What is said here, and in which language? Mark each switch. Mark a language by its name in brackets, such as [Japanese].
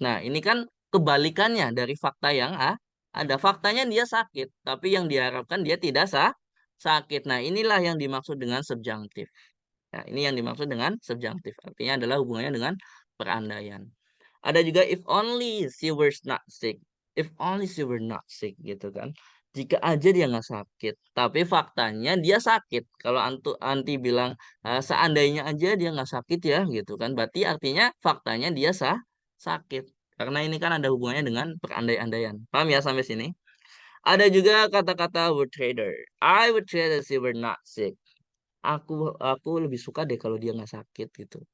[Indonesian] Nah, ini kan kebalikannya dari fakta yang ada. Faktanya dia sakit. Tapi yang diharapkan dia tidak sakit. Nah, inilah yang dimaksud dengan subjunktif. Nah, ini yang dimaksud dengan subjunktif. Artinya adalah hubungannya dengan perandaian. Ada juga [English] if only she were not sick. If only she were not sick [Indonesian] gitu kan. Jika aja dia nggak sakit. Tapi faktanya dia sakit. Kalau anti bilang seandainya aja dia nggak sakit ya gitu kan. Berarti artinya faktanya dia sakit. Karena ini kan ada hubungannya dengan perandai-andaian. Paham ya sampai sini? Ada juga kata-kata would rather. [English] I would rather she were not sick. [Indonesian] Aku lebih suka deh kalau dia nggak sakit gitu.